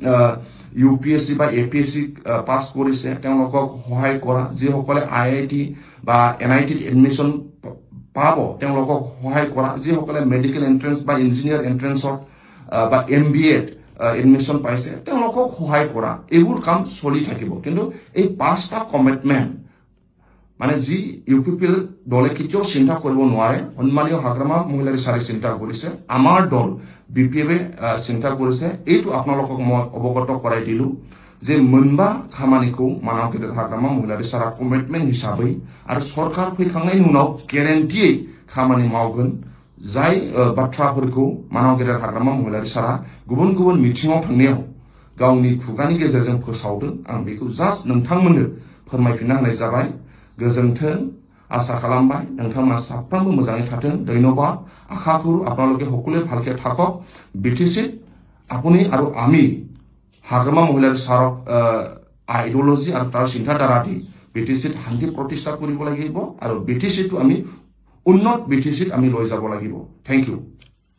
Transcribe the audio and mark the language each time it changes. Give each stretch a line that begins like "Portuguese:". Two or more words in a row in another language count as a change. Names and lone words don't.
Assamese: ইউপিএসসি বা এপিএসসি পাছ কৰিছে তেওঁলোকক সহায় কৰা যিসকলে আইআইটি বা এনআইটিত এডমিশন পাব তেওঁলোকক সহায় কৰা যিসকলে
English: medical entrance
Assamese: বা
English: engineer entranceত
Assamese: বা এমবিএত এডমিশন পাইছে তেওঁলোকক সহায় কৰা এইবোৰ কাম চলি থাকিব কিন্তু এই 5টা কমিটমেন্ট মানে যি ইউপিপিএল দলে কেতিয়াও চিন্তা কৰিব নোৱাৰে সন্মানীয় হাগ্ৰামা মহিলাৰী চাৰে চিন্তা কৰিছে আমাৰ দল বিপিএফে চিন্তা কৰিছে এইটো আপোনালোকক মই অৱগত কৰাই দিলো
Bodo: যে मोनबा खामानिखौ मानावगिरा हाग्रामा महिलारी सारा कमिटमेन्ट हिसाबै आरो सरकार फैखांनायनि उनाव ग्यारेन्टियै खामानि मावगोन जाय बाथ्राफोरखौ मानावगिरा हाग्रामा महिलारी सारा गुबुन मिथिङाव थांनायाव गावनि खुगानि गेजेरजों फोसावदों आं बेखौ जास्ट नोंथांमोननो फोरमायफिनना होनाय जाबाय गोजोन्थों आशा खालामबाय नोंथांमोना साफ्रोमबो मोजाङै थाथों धन्यबाद आशा करू
Assamese: আপোনালোকে সকলোৱে ভালকে থাকক বিটিসি আপুনি আৰু আমি হাগ্ৰামা মহিলাৰ সাৰক আইডিওলজি আৰু তাৰ চিন্তাধাৰা দি বিটিসিত শান্তি প্ৰতিষ্ঠা কৰিব লাগিব আৰু বিটিসিটো আমি উন্নত বিটিসিত আমি লৈ যাব লাগিব
English: thank you